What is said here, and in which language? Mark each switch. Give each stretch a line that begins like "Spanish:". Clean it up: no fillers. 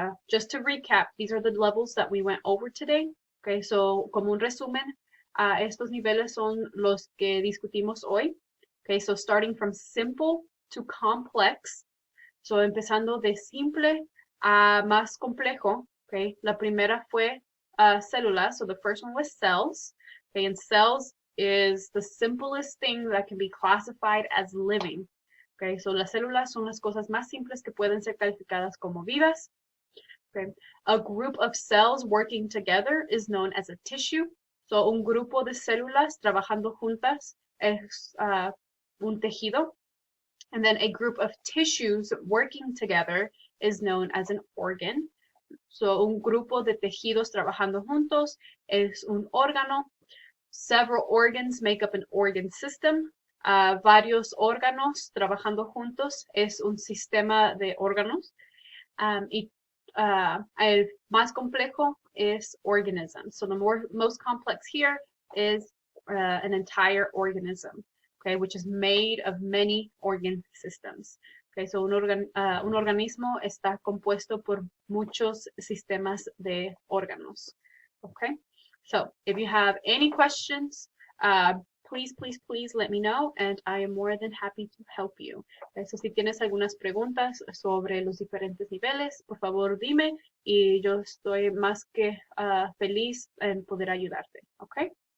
English: Just to recap, these are the levels that we went over today.
Spanish: Okay, so como un resumen, estos niveles son los que discutimos hoy.
English: Okay, so starting from simple to complex.
Spanish: So empezando de simple a más complejo. Okay, la primera fue células.
English: So the first one was cells. Okay, and cells is the simplest thing that can be classified as living.
Spanish: Okay, so las células son las cosas más simples que pueden ser calificadas como vivas. Okay.
English: A group of cells working together is known as a tissue.
Spanish: So un grupo de células trabajando juntas es un tejido.
English: And then a group of tissues working together is known as an organ.
Spanish: So un grupo de tejidos trabajando juntos es un órgano.
English: Several organs make up an organ system.
Spanish: Varios órganos trabajando juntos es un sistema de órganos. Y el más complejo
English: is organism. So the most complex here is an entire organism, okay, which is made of many organ systems.
Spanish: Okay, so un organismo está compuesto por muchos sistemas de órganos.
English: Okay, so if you have any questions, please let me know and I am more than happy to help you.
Spanish: So, si tienes algunas preguntas sobre los diferentes niveles, por favor dime y yo estoy más que feliz en poder ayudarte. Okay?